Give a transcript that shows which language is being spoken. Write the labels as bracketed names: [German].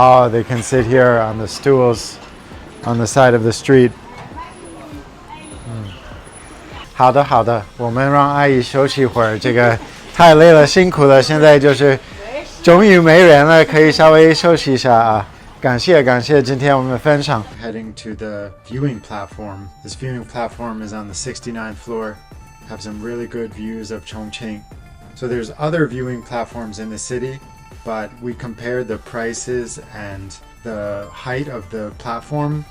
[English] They can sit here on the stools, on the side of the street. [Chinese] 好的，好的，我们让阿姨休息一会儿，这个太累了，辛苦了。现在就是终于没人了，可以稍微休息一下啊。感谢，感谢今天我们分享。 [English] Heading to the viewing platform. This viewing platform is on the 69th floor. Have some really good views of Chongqing. So there's other viewing platforms in the city, but we compared the prices and the height of the platform.